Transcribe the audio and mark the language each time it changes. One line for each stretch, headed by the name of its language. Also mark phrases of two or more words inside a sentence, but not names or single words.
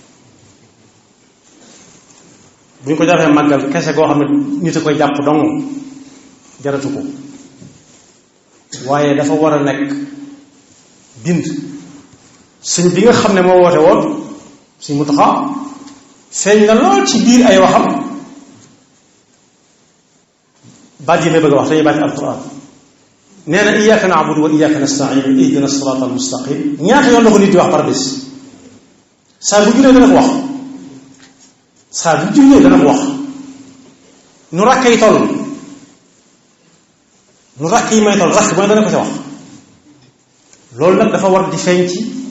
Wolof: bu ñu ko jàppee màggal kese goo xam ne nit a koy jàpp dong jaratu ko waaye dafa war a nekk bind sëñ bi nga xam ne moo woote woon suñ Muntaxa feeñ na lool ci biir ay waxam baat yi may bëgg a wax dañuy baati alquran nee na
Arabic: إياك نعبد وإياك نستعين اهدنا الصراط المستقيم
Wolof: ñaata yoon la ko nit di wax par bés saa bu jullee dana ko wax saa bu jullee dana ko wax nu rakk yi toll nu rakk yi may toll rakk mooy dana ko ca wax loolu nag dafa war di feeñ ci